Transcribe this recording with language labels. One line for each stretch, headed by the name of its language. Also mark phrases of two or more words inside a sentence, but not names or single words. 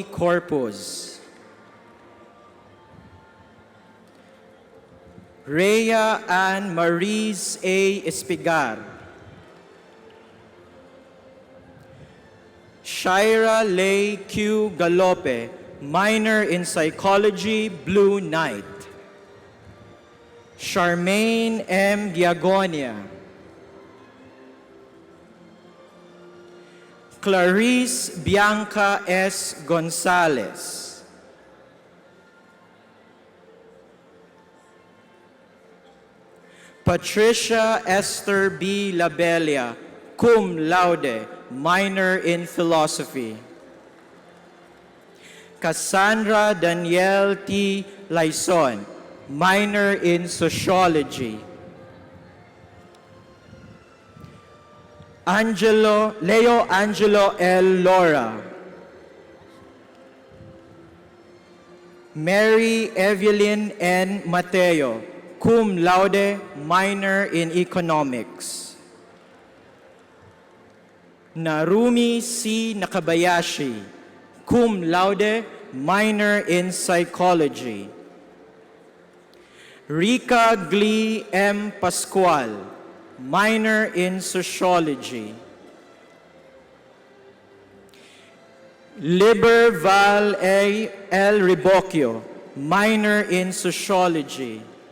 English: Corpus, Rhea Ann Maurice A. Espigar, Shira Lei Q. Galope, minor in Psychology, Blue Knight, Charmaine M. Giagonia, Clarice Bianca S. Gonzalez, Patricia Esther B. Labella,
Latin: cum laude,
English: minor in philosophy. Cassandra Danielle T. Laison, minor in sociology. Leo Angelo L. Lora. Mary Evelyn N. Mateo,
Latin: cum laude,
English: minor in economics. Narumi C. Nakabayashi,
Latin: cum laude,
English: minor in psychology. Rika Glee M. Pascual, minor in sociology. Liber Val A. L. Ribocchio, minor in sociology.